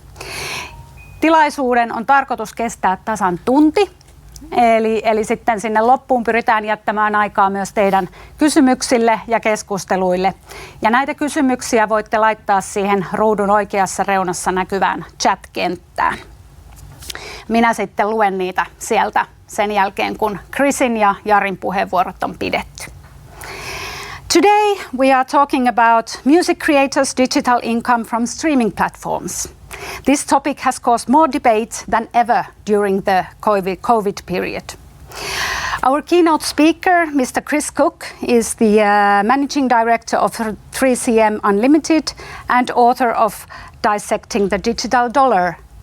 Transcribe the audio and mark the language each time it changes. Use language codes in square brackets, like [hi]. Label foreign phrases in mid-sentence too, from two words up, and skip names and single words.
[fi] Tilaisuuden on tarkoitus kestää tasan tunti, eli sitten sinne loppuun pyritään jättämään aikaa myös teidän kysymyksille ja keskusteluille. Ja näitä kysymyksiä voitte laittaa siihen ruudun oikeassa reunassa näkyvään chat-kenttään. Minä sitten luen niitä sieltä sen jälkeen, kun Chrisin ja Jarin puheenvuorot on pidetty. [en] Today we are talking about music creators' digital income from streaming platforms. This topic has caused more debate than ever during the COVID period. Our keynote speaker, Mr. Cooke, is the managing director of 3CM Unlimited and author of Dissecting the Digital Dollar.